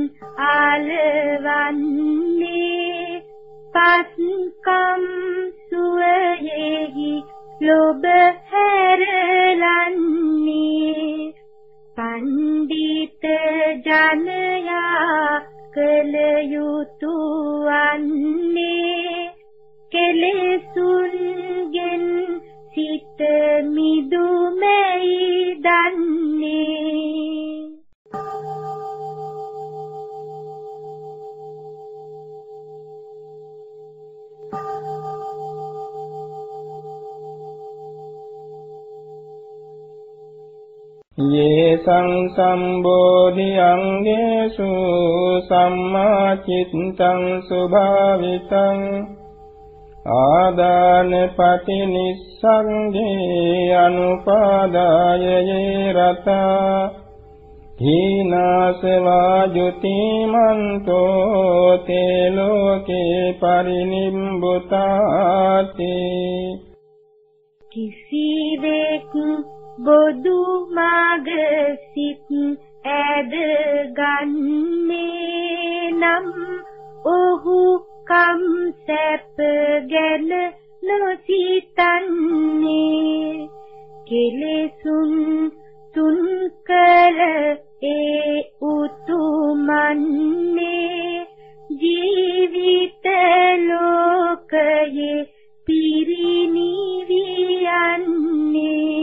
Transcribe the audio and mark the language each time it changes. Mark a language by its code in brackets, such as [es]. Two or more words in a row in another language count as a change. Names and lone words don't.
[si] ආලවන්නේ පස්කම් සුවයෙහි ලොබ හැරලන්නේ පණ්ඩිත ජනයා කල යුතු වන්නේ කෙලෙසුන්ගෙන් සිත මිදුමැයි දන්නේ [pi] ये संसम्बोधि अंगेषु सम्मा चित्तं सुभावितं आदान पटिनिस्संगे अनुपादाय ये रता हीनासवाजुतिमन्तो ते लोके परिनिम्बुताति [si] කිසිවෙක් බොදු මග සිත් ඇද ගන්නේ නම් ඔහු කම් සැප ගැන නොසිතන්නේ කෙලෙසුන් තුන් කල ඒ උතුමන්නේ ජීවිත ලෝකයේ පිරිනිවියන්නේ